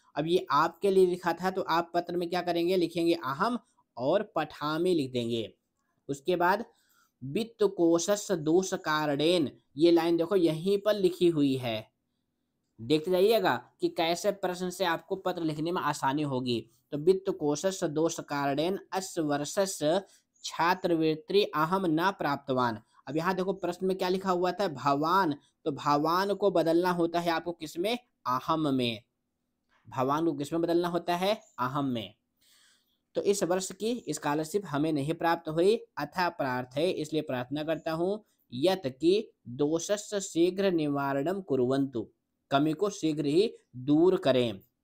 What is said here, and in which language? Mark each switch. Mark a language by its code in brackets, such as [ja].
[hi] अब ये आपके लिए लिखा था तो आप पत्र में क्या करेंगे? लिखेंगे अहम और पठामि लिख देंगे। उसके बाद [sa] वित्त कोशस्य दोष कारणेन, [hi] ये लाइन देखो यहीं पर लिखी हुई है। देखते जाइएगा कि कैसे प्रश्न से आपको पत्र लिखने में आसानी होगी। [sa] तो वित्त कोशस्य दोष कारणेन अस्य वर्षस्य छात्रवृत्ति अहम न प्राप्तवान। [hi] अब यहाँ देखो प्रश्न में क्या लिखा हुआ था? भवान। तो भवान को बदलना होता है आपको किसमें? अहम में। भवान को किसमें बदलना होता है? अहम में। तो इस वर्ष की स्कॉलरशिप हमें नहीं प्राप्त हुई, [sa] अतः प्रार्थये, [hi] इसलिए प्रार्थना करता हूँ, [sa] यत् कि दोषस्य शीघ्र निवारणम कुर्वन्तु, [hi] कमी को शीघ्र ही दूर करें।